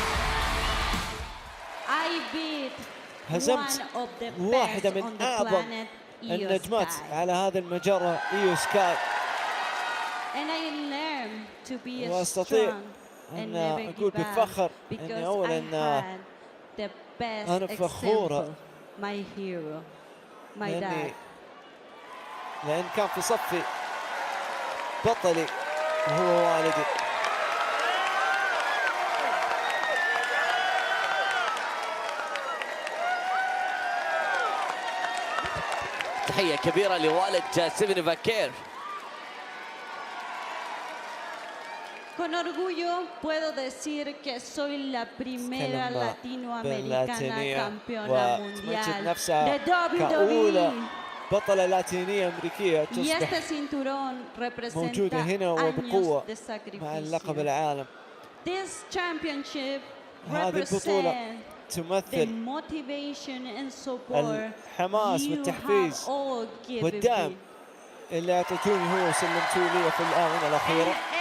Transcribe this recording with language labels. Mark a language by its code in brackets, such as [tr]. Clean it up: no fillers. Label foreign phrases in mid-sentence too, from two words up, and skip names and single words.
[ar] هزمت واحدة من أعظم النجمات على هذا المجرة، إيو سكاي، وأستطيع أن أقول بفخر أني أولا أنا فخورة لأن كان في صفي بطلي وهو والدي. تحية كبيرة لوالد ستيفن فاكير. [es] Con orgullo puedo decir que soy la primera latinoamericana campeona mundial de WWE. [ar] بطلة لاتينية أمريكية تصبح موجودة هنا وبقوة مع اللقب العالم. هذه البطولة تمثل الحماس والتحفيز والدعم اللي أعطيتوني هو وسلمتوا لي في الآونة الأخيرة.